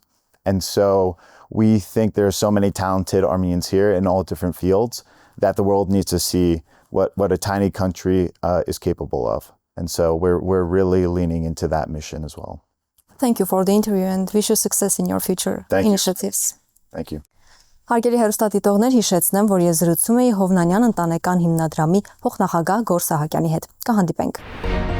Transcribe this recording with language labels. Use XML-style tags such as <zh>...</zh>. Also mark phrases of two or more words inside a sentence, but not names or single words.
<en>And so we think there are so many talented Armenians here in all different fields that the world needs to see what a tiny country is capable of. And so we're really leaning into that mission as well. Thank you for the interview and wish you success in your future initiatives. Thank you.</en> <hy>Հարգելի հեռուստադիտողներ, հիշեցնեմ, որ ես զրուցում էի Հովնանյան ընտանեկան հիմնադրամի փոխնախագահ Գորր Սահակյանի հետ։ Կհանդիպենք։</hy>